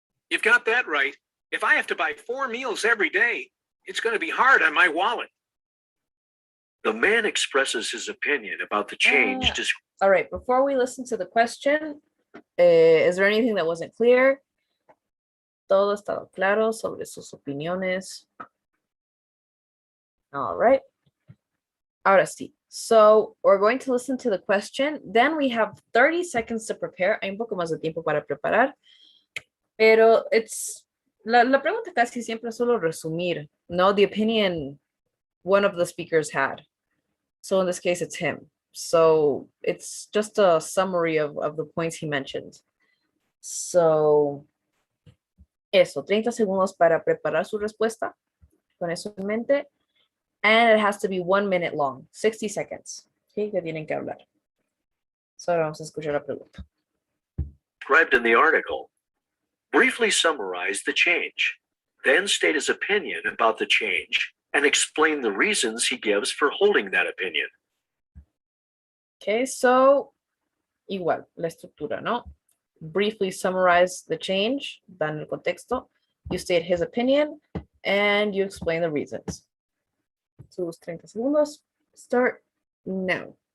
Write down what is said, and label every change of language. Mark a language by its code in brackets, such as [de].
[en] You've got that right. If I have to buy 4 meals every day, it's going to be hard on my wallet. The man expresses his opinion about the change. All right, before we listen to the question, is there anything that wasn't clear? [es] Todo estaba claro sobre sus opiniones. [en] All right. [es] Ahora sí. [en] So we're going to listen to the question. Then we have 30 seconds to prepare. [es] Hay un poco más de tiempo para preparar. Pero la pregunta casi siempre es solo resumir, no [en] the opinion one of the speakers had. So in this case, it's him. So it's just a summary of the points he mentioned. [es] So eso, 30 segundos para preparar su respuesta. Con eso en mente. [en] And it has to be 1 minute long, 60 seconds. [es] ¿Sí? Que tienen que hablar. So ahora vamos a escuchar la pregunta. [en] Described in the article. Briefly summarize the change. Then state his opinion about the change and explain the reasons he gives for holding that opinion. [es] Okay, so igual, la estructura, ¿no? [en] Briefly summarize the change, [es] dan el contexto, [en] you state his opinion, and you explain the reasons. [es] Sus 30 segundos, [en] start now.